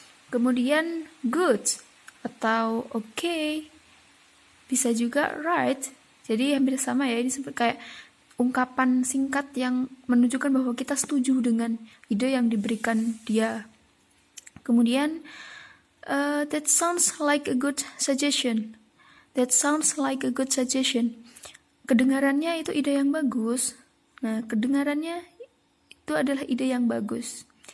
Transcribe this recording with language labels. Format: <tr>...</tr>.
<id>Kemudian good atau oke, bisa juga right. Jadi hampir sama ya, ini seperti kayak ungkapan singkat yang menunjukkan bahwa kita setuju dengan ide yang diberikan dia. Kemudian</id> <en>that sounds like a good suggestion. That sounds like a good suggestion.</en> <id>Kedengarannya itu ide yang bagus. Nah, kedengarannya itu adalah ide yang bagus.</id>